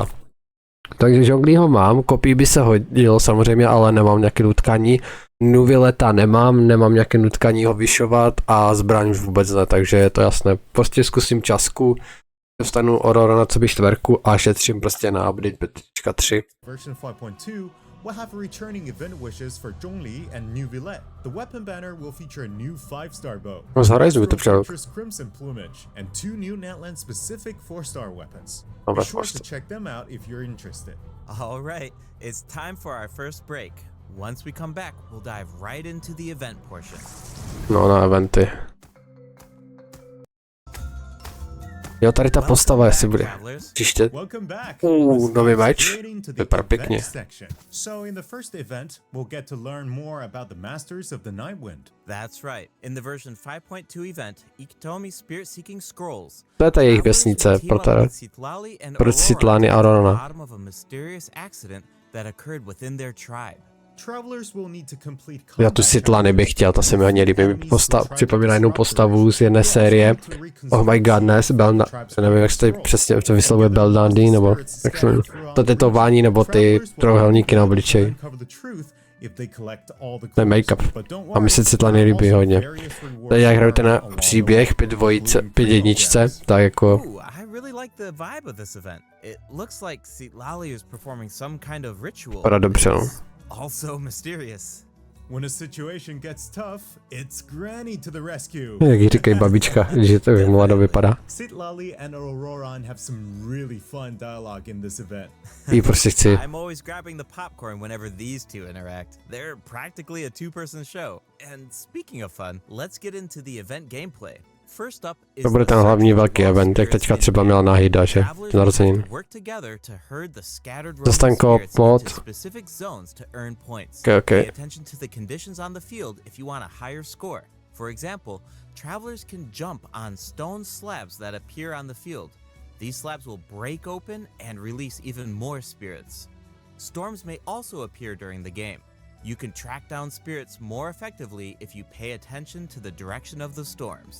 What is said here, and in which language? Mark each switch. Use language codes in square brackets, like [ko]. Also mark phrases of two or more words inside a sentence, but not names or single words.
[cs] Takže Zhongliho mám, kopii by se hodilo samozřejmě, ale nemám nějaké nutkaní. Nuvileta nemám nějaké nutkaní ho vyšovat a zbraň už vůbec ne, takže je to jasné. Prostě zkusím časku, dostanu Orora na co by 4 a šetřím prostě na update 5.3. [en] Version 5.2 We'll have returning event wishes for Zhongli and New Villette. The weapon banner will feature a new 5-star bow, [cs] No z Horizonu to přijel. [en] Fortress Crimson plumage, and 2 new Natland-specific 4-star weapons. [cs] No, [en] Be [cs] bez [en] sure to [cs] prostě. [en] check them out if you're interested. All right, it's time for our first break. Once we come back, we'll dive right into the event portion. [cs] No, na eventy. Jo, tady ta postava, jestli bude. Příště. [en] Welcome back. [cs] nový [en] Let's [cs] meč. [en] get straight into the [cs] Vypadá [en] event [cs] pěkně. [en] section. So in the first event, we'll get to learn more about the Masters of the Nightwind. That's right. In the version 5.2 event, Ikitomi Spirit Seeking Scrolls, [cs] To je ta jejich vesnice pro Citlany a Aurora. [en] bottom of a mysterious accident that occurred within their tribe. Travelers will need to complete [cs] Já tu Citlany bych chtěl, ta se mi hodně líbí. Připomíná jinou postavu z jedné série. [en] Oh my god, [cs] ne, nevím, jak se tady přesně to vyslovuje Beldandy, nebo jak se jmenuje. To tetování, nebo ty trojuhelníky na obličeji. To je make-up. A mi se Citlany líbí hodně. Teď jak hraju ten příběh 5 jedničce, tak jako... [en] Ooh, I really like the vibe of this event. It looks like Citlali is performing some kind of ritual. [cs] Vypadá dobře, no. [en] Also mysterious. When a situation gets tough, it's Granny to the rescue. [cs] Jak jí říkají babička, že to jak mladá vypadá. [en] Citlali and Auroran have some really fun dialogue in this event. [cs] Jí prostě chci. [en] I'm always grabbing the popcorn whenever these two interact. They're practically a two-person show. And speaking of fun, let's get into the event gameplay. First up is [cs] To bude ten hlavní velký event, jak teďka třeba měla na Hida, že? Narozenin. Dostan co-op mod. [en] Okay. Pay attention to the conditions on the field if you want a higher score. For example, travelers can jump on stone slabs that appear on the field. These slabs will break open and release even more spirits. Storms may also appear during the game. You can track down spirits more effectively if you pay attention to the direction of the storms.